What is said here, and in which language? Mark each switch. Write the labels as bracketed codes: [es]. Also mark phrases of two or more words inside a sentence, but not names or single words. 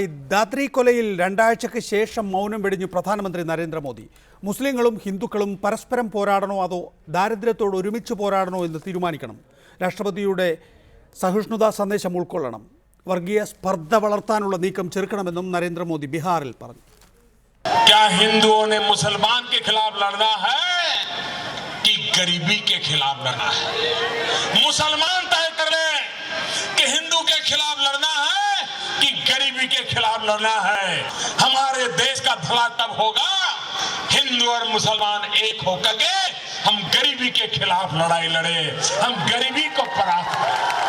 [ml] ദാദ്രി കൊലയിൽ 2 ആഴ്ചയ്ക്ക് ശേഷം മൗനം വെടിഞ്ഞു പ്രധാനമന്ത്രി നരേന്ദ്രമോദി. മുസ്ലിങ്ങളും ഹിന്ദുക്കളും പരസ്പരം പോരാടണോ അതോ ദാരിദ്ര്യത്തോട് ഒരുമിച്ച് പോരാടണോ എന്ന് തീരുമാനിക്കണം. രാഷ്ട്രപതിയുടെ സഹിഷ്ണുതാ സന്ദേശം ഉൾക്കൊള്ളണം. വർഗീയ സ്പർദ്ധ വളർത്താനുള്ള നീക്കം ചെറുക്കണമെന്നും നരേന്ദ്രമോദി ബീഹാറിൽ പറഞ്ഞു. [hi] क्या हिंदुओं ने मुसलमान के खिलाफ लड़ना है कि गरीबी के खिलाफ लड़ना है? मुसलमान तय कर ले कि हिंदू के खिलाफ लड़ना है कि गरीबी के खिलाफ लड़ना है. हमारे देश का भला तब होगा हिंदू और मुसलमान एक होकर के हम गरीबी के खिलाफ लड़ाई लड़े, हम गरीबी को परास्त करें.